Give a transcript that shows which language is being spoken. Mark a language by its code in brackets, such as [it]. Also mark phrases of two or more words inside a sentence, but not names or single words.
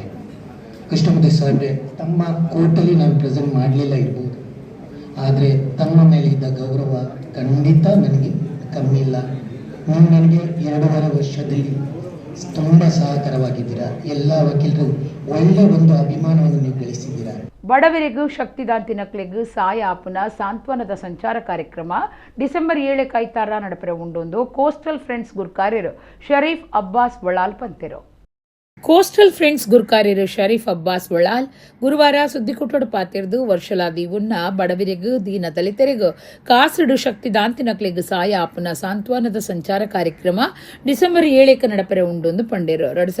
[kn] ಕೃಷ್ಣಮೂರ್ತಿ ಸಾಹೇಬ್ರೆ, ತಮ್ಮ ಕೋರ್ಟಲ್ಲಿ ನಾನು ಪ್ರೆಸೆಂಟ್ ಮಾಡಲಿಲ್ಲ ಇರ್ಬೋದು, ಆದರೆ ತಮ್ಮ ಮೇಲೆ ಇದ್ದ ಗೌರವ ಖಂಡಿತ ನನಗೆ ಕಮ್ಮಿ ಇಲ್ಲ. ನೀವು ನನಗೆ 2.5 ವರ್ಷದಲ್ಲಿ ತುಂಬ ಸಹಕಾರವಾಗಿದ್ದೀರಾ. ಎಲ್ಲ ವಕೀಲರು ಒಳ್ಳೆ ಒಂದು ಅಭಿಮಾನವನ್ನು ನೀವು ಗಳಿಸಿದ್ದೀರಾ. [tcy] ಬಡವರಿಗೂ ಶಕ್ತಿದಾಂತಿನಕ್ಲೆಗೂ ಸಾಯ ಆಪುನ ಸಾಂತ್ವನದ ಸಂಚಾರ ಕಾರ್ಯಕ್ರಮ ಡಿಸೆಂಬರ್ 7 ಕೈತಾರ ನಡಪರೆ ಉಂಡೊಂದು ಕೋಸ್ಟಲ್ ಫ್ರೆಂಡ್ಸ್ ಗುರ್ಕಾರ್ಯರು ಶರೀಫ್ ಅಬ್ಬಾಸ್ ಬಳಾಲ್ ಪಂತೆರು. ಕೋಸ್ಟಲ್ ಫ್ರೆಂಡ್ಸ್ ಗುರ್ಕಾರ್ಯರು ಶರೀಫ್ ಅಬ್ಬಾಸ್ ಬಳಾಲ್ ಗುರುವಾರ ಸುದ್ದಿಕುಟ್ಟೋಡು ಪಾತಿರ್ದು ವರ್ಷಲಾದಿ ಉನ್ನ ಬಡವರಿಗೂ ದೀನ ದಲಿತರಿಗೂ ಕಾಸಡು ಶಕ್ತಿದಾಂತಿನಕ್ಲೆಗೂ ಸಾಯ ಆಪುನ ಸಾಂತ್ವನದ ಸಂಚಾರ ಕಾರ್ಯಕ್ರಮ ಡಿಸೆಂಬರ್ 7 ನಡಪರೆ ಉಂಡೊಂದು ಪಂಡೇರು